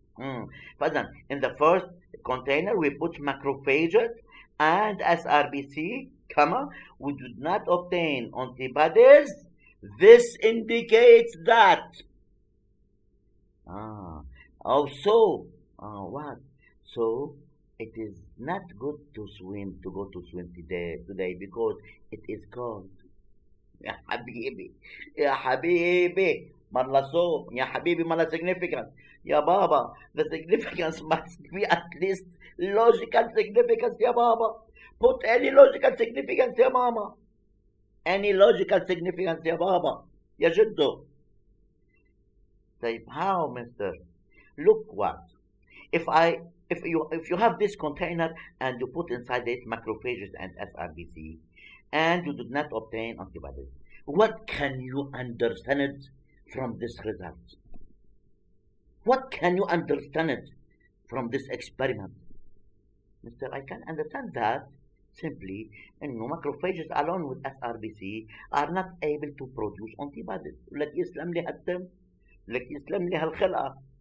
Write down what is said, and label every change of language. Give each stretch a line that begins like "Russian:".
English: In the first container, we put macrophages and SRBC, comma, we did not obtain antibodies. This indicates that. Also, what? So it is not good to go to swim today because it is cold.
Arabic: يا حبيبي يا حبيبي مرة صوم يا حبيبي مرة significance يا بابا.
English: The significance must be at least logical significance
Arabic: يا بابا.
English: Put any logical significance
Arabic: يا ماما.
English: Any logical significance
Arabic: يا بابا يا جدو. طيب
English: how, mister? Look what? If you have this container and you put inside it macrophages and SRBC and you did not obtain antibodies, what can you understand from this result? What can you understand from this experiment? Mister, I can understand that simply macrophages along with SRBC are not able to produce antibodies.
Arabic: لك يسلم لي هالدم، لك يسلم لي هالخلقة.